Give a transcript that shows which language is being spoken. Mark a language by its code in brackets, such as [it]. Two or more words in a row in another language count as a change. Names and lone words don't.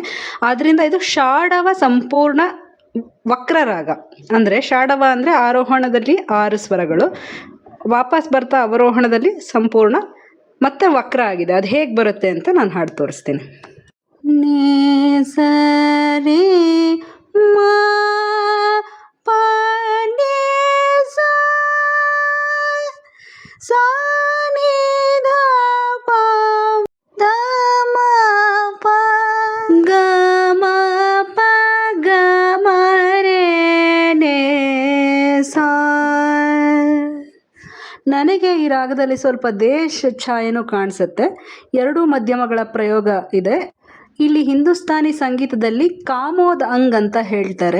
[kn] ಆದ್ದರಿಂದ ಇದು ಷಾಡವ ಸಂಪೂರ್ಣ ವಕ್ರ ರಾಗ. ಅಂದರೆ ಷಾಡವ ಅಂದರೆ ಆರೋಹಣದಲ್ಲಿ 6 ಸ್ವರಗಳು, ವಾಪಸ್ ಬರ್ತಾ ಅವರೋಹಣದಲ್ಲಿ ಸಂಪೂರ್ಣ ಮತ್ತು ವಕ್ರ ಆಗಿದೆ. ಅದು ಹೇಗೆ ಬರುತ್ತೆ ಅಂತ ನಾನು ಹಾಡಿ ತೋರಿಸ್ತೇನೆ. ನೇ ಸರಿ ಮಾ ಪ ನೇ ಸಾ ಸಾ ನಿ ಧ ಪ ಧ ಮ ಪ ಗ ಮ ಪ ಗ ಮ ರೇ ನೇ ಸಾ. ನನಗೆ ಈ ರಾಗದಲ್ಲಿ ಸ್ವಲ್ಪ ದೇಶ ಛಾಯೆನೂ ಕಾಣಿಸುತ್ತೆ. 2 ಮಧ್ಯಮಗಳ ಪ್ರಯೋಗ ಇದೆ. ಇಲ್ಲಿ ಹಿಂದೂಸ್ತಾನಿ ಸಂಗೀತದಲ್ಲಿ ಕಾಮೋದ್ ಅಂಗ್ ಅಂತ ಹೇಳ್ತಾರೆ.